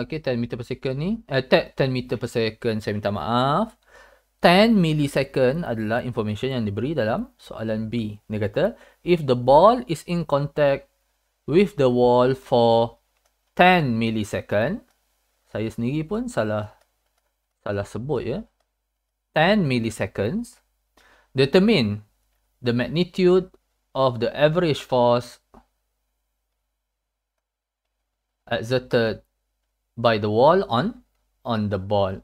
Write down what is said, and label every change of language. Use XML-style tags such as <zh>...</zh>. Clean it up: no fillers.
<en>Okay, 10 meter per second ni. 10 meter per second,</en> <ms>saya minta maaf. 10 millisecond adalah information yang diberi dalam soalan B. Dia kata,</ms> <en>if the ball is in contact with the wall for 10 millisecond.</en> <ms>Saya sendiri pun salah sebut ya.</ms> <en>10 milliseconds. Determine the magnitude of the average force exerted by the wall on the ball.</en>